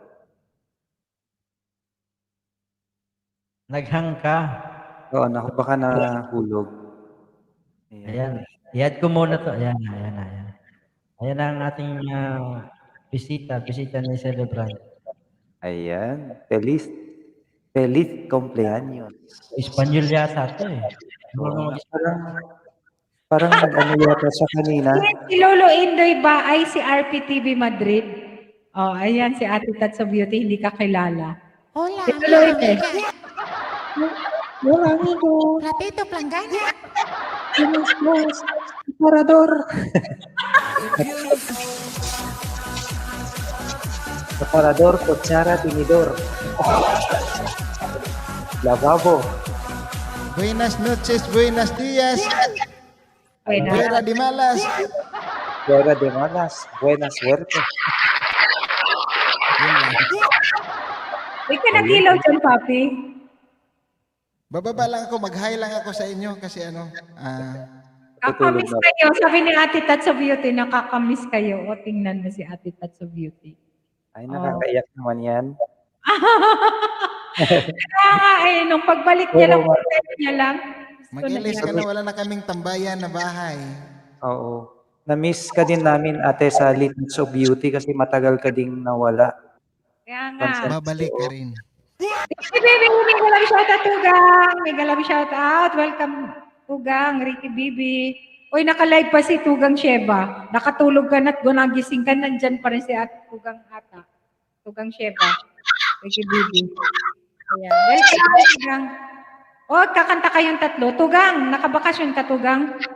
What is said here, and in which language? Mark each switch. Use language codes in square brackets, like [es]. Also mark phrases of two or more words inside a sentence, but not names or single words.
[tl] Naghang ka. Oo, baka nahulog. Ayan. I-add ko muna to. Ayan. Ayan ang ating bisita ni celebrant. Ayan. [es] Feliz cumpleaños. [tl] Espanyol yata to eh. Parang nag-ano yata sa kanina. Si Lolo Indoy ba ay si RPTV Madrid? Oh, ayan si Ate Tats of Beauty, hindi ka kilala. Hola, Si Lolo Indoy. [es] Hola, amigo. Ratito, plangana. Separador, [tl] kutsara, tinidor. [es] Lavabo. Buenas noches, buenos días. Fuera de malas. Fuera de malas. Buena suerte. [tl] Hindi ka nag-ilaw dyan, papi. Bababa lang ako, mag-hi lang ako sa inyo kasi Kakamiss kayo. Sabi ni Ate Tats of Beauty, nakakamiss kayo. O, tingnan mo si Ate Tats of Beauty. Ay, nakakaiyak naman yan. Nung pagbalik niya lang, niya lang. mag-ilis ka na, wala na kaming tambayan na bahay. Oo. Na-miss ka din namin, Ate Sally, Touch of Beauty kasi matagal ka ding nawala. Kaya nga. Babalik ka rin. Ricky Bibi, [en] mega love shout out, [tl] Tugang. [en] Mega love shout out. Welcome, [tl] Tugang, Ricky Bibi. Uy, naka-live pa si Tugang Sheba. Nakatulog ka na't gunagising ka, nandyan pa rin si Ate Tugang ata. Tugang Sheba. Ricky Bibi. Ayan. Welcome, Tugang. O, kakanta kayong tatlo. Tugang, nakabakasyon ka, Tugang?